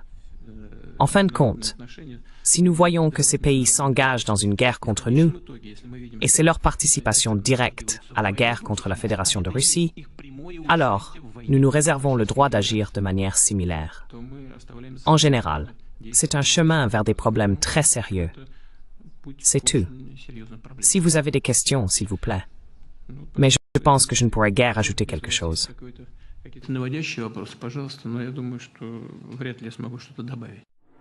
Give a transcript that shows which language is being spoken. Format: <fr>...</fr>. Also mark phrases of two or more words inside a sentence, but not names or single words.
<fr>En fin de compte, si nous voyons que ces pays s'engagent dans une guerre contre nous, et c'est leur participation directe à la guerre contre la Fédération de Russie, alors nous nous réservons le droit d'agir de manière similaire. En général, c'est un chemin vers des problèmes très sérieux. C'est tout. Si vous avez des questions, s'il vous plaît. Mais Je pense que je ne pourrais guère ajouter quelque chose.</fr> <ru>Какие-то наводящие вопросы, пожалуйста, но я думаю, что вряд ли я смогу что-то добавить.</ru>